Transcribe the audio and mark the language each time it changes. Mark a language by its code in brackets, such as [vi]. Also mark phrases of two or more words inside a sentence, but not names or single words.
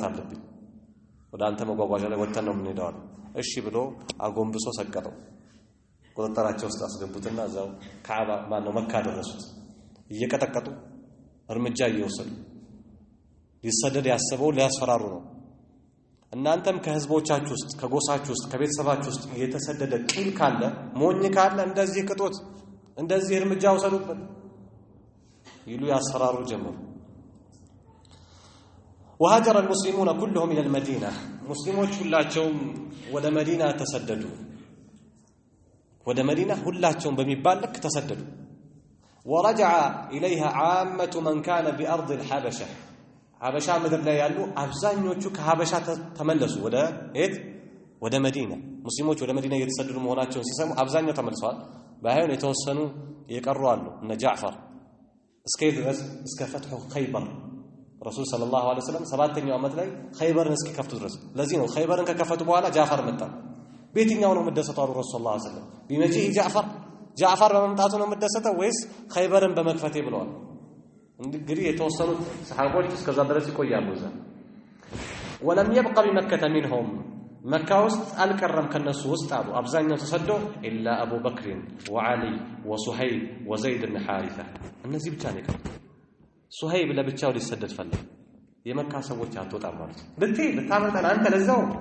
[am] አለብኝ፣ ወደ አንተ መጓጓዣ ላይ ወጥተን ነው የምንሄደው አለ። እሺ ብሎ አጎንብሶ ሰቀለው። ቁጥጥራቸው ውስጥ አስገቡትና እዛው ካዕባ ማነው መካ ደረሱት። እየቀጠቀጡ እርምጃ እየወሰዱ ሊሰደድ ያሰበው ሊያስፈራሩ ነው። እናንተም ከህዝቦቻችሁ ውስጥ ከጎሳችሁ ውስጥ ከቤተሰባችሁ ውስጥ የተሰደደ ቂል ካለ ሞኝ ካለ እንደዚህ ቅጦት እንደዚህ እርምጃ ወሰዱበት ይሉ ያስፈራሩ ጀመሩ። [ar] وهاجر المسلمون كلهم الى المدينه مسلمون [am] ሁላቸውም ወደ መዲና ተሰደዱ። ወደ መዲና ሁላቸውም በሚባል ልክ ተሰደዱ። [ar] ورجع اليها عامه من كان بارض [am] الحبشه ሀበሻ ምድር ላይ ያሉ አብዛኞቹ ከሀበሻ ተመለሱ። ወደ ወደ መዲና ሙስሊሞች ወደ መዲና እየተሰደዱ መሆናቸውን ሲሰሙ አብዛኛው ተመልሰዋል። ባይሆን የተወሰኑ የቀሩ አሉ። እነ ጃዕፈር እስከ ድረስ እስከ [ar] فتح خيبر [am] ረሱል [ar] صلى الله عليه وسلم [am] 7ኛው ዓመት ላይ ኸይበርን እስኪከፍቱ ድረስ። ለዚህ ነው ኸይበርን ከከፈቱ በኋላ ጃዕፈር መጣ። በየትኛው ነው መደሰቱ አሉ ረሱል [ar] صلى الله عليه وسلم? [am] ቢመጪ ጃዕፈር በመምጣቱ ነው መደሰተው ወይስ ኸይበርን በመክፈቴ ብለዋል። እንግዲህ የተወሰኑት ሰሃቦች እስከዛ ድረስ ይቆያሉ እዛ። [ar] ولم يبق بمكة منهم [am] መካ ውስጥ አልቀረም ከነሱ ውስጥ አሉ አብዛኛው ተሰዶ [ar] إلا أبو بكر وعلي وصهيب وزيد بن حارثة [am] እነዚህ ብቻ ነው የቀሩት። ሱሀይብ ለብቻው ሊሰደድ ፈለገ። የመካ ሰዎች አትወጣም ማለት ልታመጣን አንተ ለዛው